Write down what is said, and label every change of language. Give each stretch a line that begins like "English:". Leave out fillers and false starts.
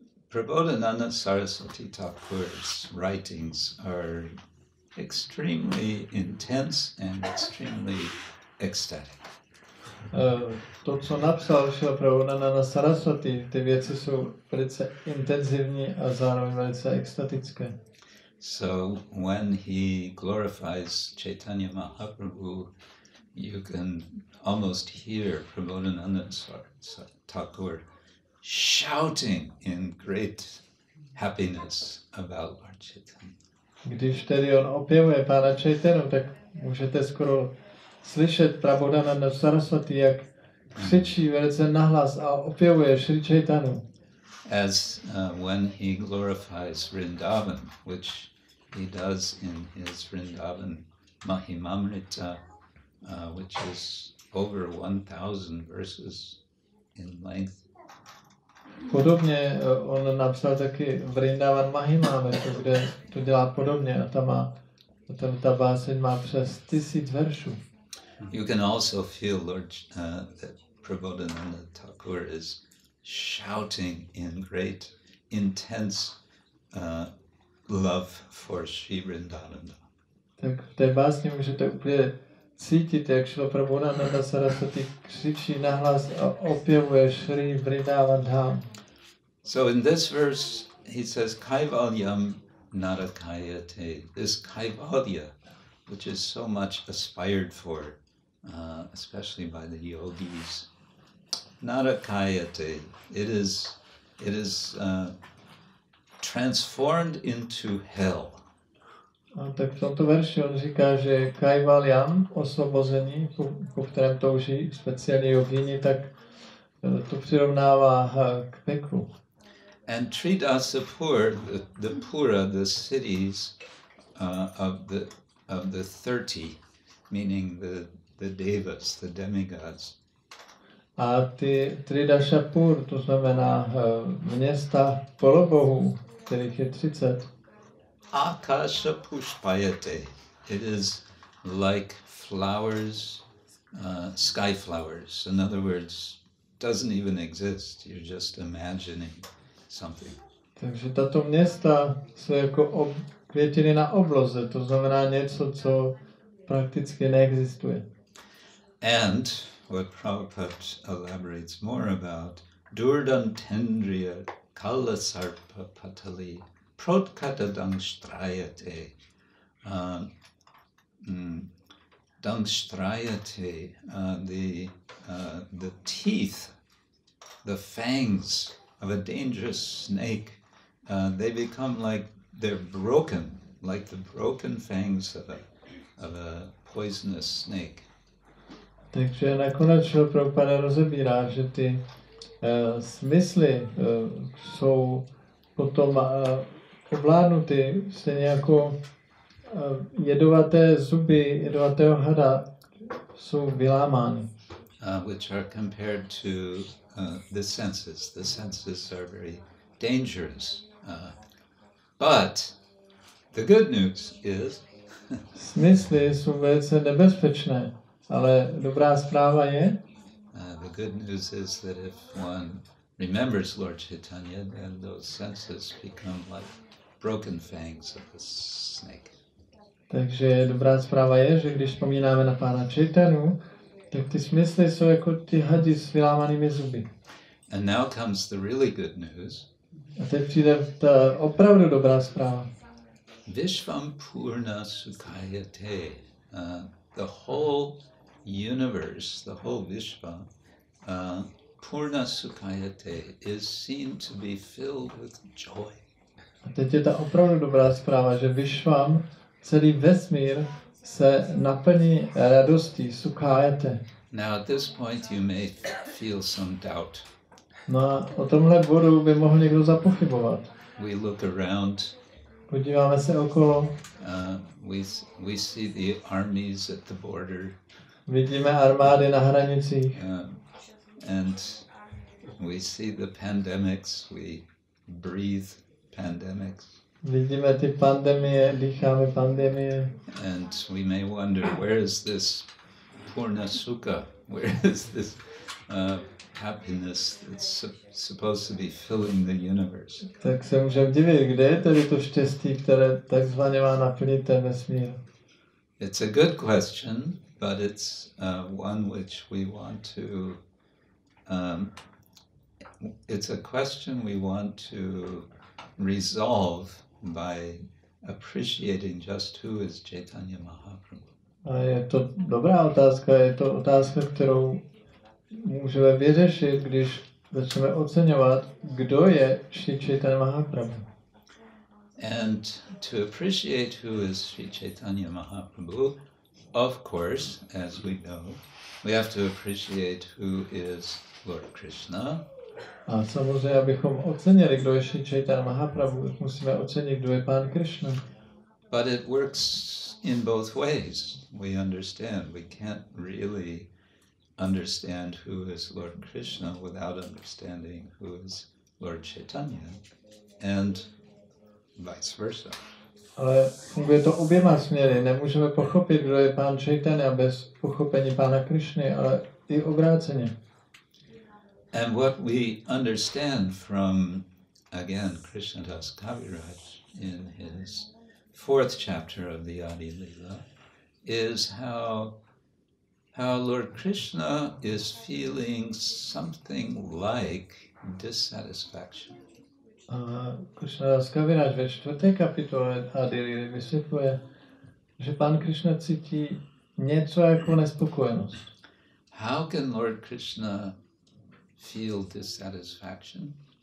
English: Prabodhananda Saraswati Thakur's writings are extremely intense and extremely ecstatic.
Czech: To, co napsal Šrila Prabodhananda Saraswati, ty věci jsou velice intenzivní a zároveň velice extatické.
English: So when he glorifies Chaitanya Mahaprabhu, you can almost hear Prabodhananda Thakur shouting in great happiness about Lord Chaitanya.
Czech: Když tedy on opěvuje Pána Chaitanu, tak můžete skoro slyšet Prabodhananda Saraswati, jak křičí velice nahlas a opěvuje Šri Chaitanu.
English: As when he glorifies Vrindavan, which he does in his Vrindavan Mahimamrita, which is over 1,000 verses in length.
Czech: Podobně on napsal taky Vrindavan Mahimamrita, kde to dělá podobně a tam ta báseň má přes 1000 veršů.
English: You can also feel that Prabodhananda Thakur is shouting in great, intense love for Sri Vrindavan.
Czech: Tak v té básni můžete úplně cítit, jak Šrila Prabodhananda Saraswati křičí nahlas a opěvuje Sri Vrindavan Dham.
English: So in this verse he says
Sanskrit: Kaivalyam narakayate.
English: This Kaivalya, which is so much aspired for, especially by the yogis. Narakayate. It is transformed into hell.
Czech: A tak v tomto verši on říká, že Kaivalyam, osvobození, po kterém touží speciálně jogini, tak to přirovnává k peklu.
English: And Tridasapur, the Pura, the cities of the 30, meaning the devas, the demigods.
Czech: A ty Tridashapur, to znamená města polobohů, kterých je 30.
Sanskrit: Akasha pushpayate.
English: It is like flowers, sky flowers. In other words, doesn't even exist. You're just imagining something.
Czech: Takže tato města jsou jako květiny na obloze, to znamená něco, co prakticky neexistuje.
English: And what Prabhupada elaborates more about,
Sanskrit: Durdan Tendriya Kalasarpa Patali Protkata Dangstrayate.
English: Dangstrayate, the teeth, the fangs of a dangerous snake, they become like they're broken, like the broken fangs of a poisonous snake.
Czech: Takže nakonec Šrila Prabhupada rozebírá, že ty smysly jsou potom ovládnuty stejně jako jedovaté zuby jedovatého hada jsou vylámány.
English: Which are compared to the senses. The senses are very dangerous. But the good news is
Czech: smysly jsou velice nebezpečné, ale dobrá zpráva je,
English: the good news is that if one remembers Lord Chaitanya, then those senses become like broken fangs of a snake.
Czech: Takže dobrá zpráva je, že když vzpomínáme na Pána Chaitanu, tak ty smysly jsou jako ty hadi s vylámanými zuby.
English: And now comes the really good news.
Czech: A teď přijde ta opravdu dobrá zpráva.
Sanskrit: Vishvam Purna Sukhayate.
English: The whole universe, the whole Vishva,
Sanskrit: Purna Sukhayate,
English: is seen to be filled with joy.
Czech: A teď je ta opravdu dobrá zpráva, že Vishvam, celý vesmír, se naplní radostí, Sukhayate.
English: Now at this point you may feel some doubt.
Czech: No a o tomhle bodu by mohl někdo zapochybovat.
English: We look around.
Czech: Podíváme se okolo.
English: We see the armies at the border.
Czech: Vidíme armády na hranicích.
English: And we see the pandemics. We breathe pandemics.
Czech: Vidíme ty pandemie, dýcháme pandemie.
English: And we may wonder, where is this Purna Sukha? Where is this happiness that's supposed to be filling the universe?
Czech: Tak se můžeme divit, kde je tedy to štěstí, které takzvaně má naplnit ten vesmír?
English: It's a good question, but it's one which we want to. It's a question we want to resolve by appreciating just who is Chaitanya Mahaprabhu.
Czech: A je to dobrá otázka, je to otázka, kterou můžeme vyřešit, když začneme oceňovat, kdo je Šri Chaitanya Mahaprabhu.
English: And to appreciate who is Sri Chaitanya Mahaprabhu, of course, as we know, we have to appreciate who is Lord Krishna.
Czech: A samozřejmě, abychom ocenili, kdo je Šri Chaitanya Mahaprabhu, musíme ocenit, kdo je Pán Kršna.
English: But it works in both ways. We understand. We can't really understand who is Lord Krishna without understanding who is Lord Chaitanya, and vice versa.
Czech: Ale funguje to oběma směry. Nemůžeme pochopit, kdo je Pán Chaitanya bez pochopení Pána Kršny, ale i obráceně.
English: And what we understand from, again, Krishnadas Kaviraj in his 4th chapter of the Adi Lila is how Lord Krishna is feeling something like dissatisfaction.
Czech: Krishnadas Kaviraj ve 4. kapitole Adi Lily vysvětluje, že Pán Kršna cítí něco jako nespokojenost.
English: How can Lord Krishna feel dissatisfaction?